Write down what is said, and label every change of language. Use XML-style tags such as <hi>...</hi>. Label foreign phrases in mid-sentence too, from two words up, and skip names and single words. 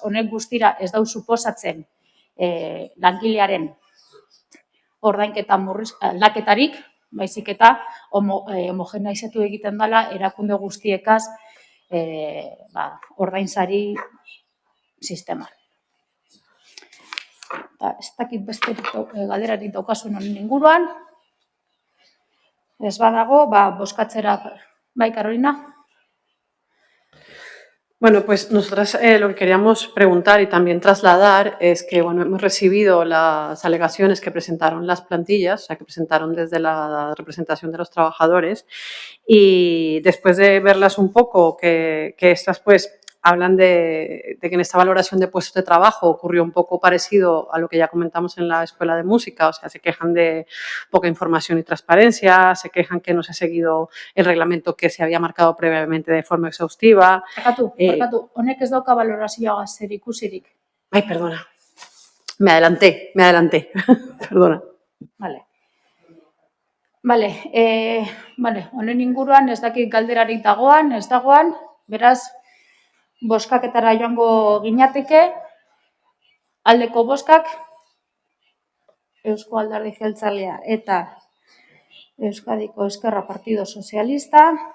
<eu>Honek guztira ez dau suposatzen langilearen ordainketa aldaketarik, baizik eta homogeneizatu egiten dela erakunde guztiekaz ordainsari sistema. Ez dakit beste galderarik daukazuen honen inguruan. Ez badago, bozkatzera, Carolina.</eu> <es>Bueno, pues nosotras lo que queríamos preguntar y también trasladar es que, hemos recibido las alegaciones que presentaron las plantillas, o sea, que presentaron desde la representación de los trabajadores, y después de verlas un poco, que estas pues hablan de que en esta valoración de puestos de trabajo ocurrió un poco parecido a lo que ya comentamos en la escuela de música, o sea, se quejan de poca información y transparencia, se quejan que no se ha seguido el reglamento que se había marcado previamente de forma exhaustiva.</es> <eu>Barkatu, honek ez dauka valorazioa zer ikusirik.</eu> <es>Ay, perdona, me adelanté, perdona.</es> <eu>Honen inguruan ez dakit galderarik dagoan, ez dagoan, beraz, bozkaketara joango ginateke, aldeko bozkak, Eusko Alderdi Jeltzalea eta Euskadiko Ezkerra Partido Sozialista,</eu>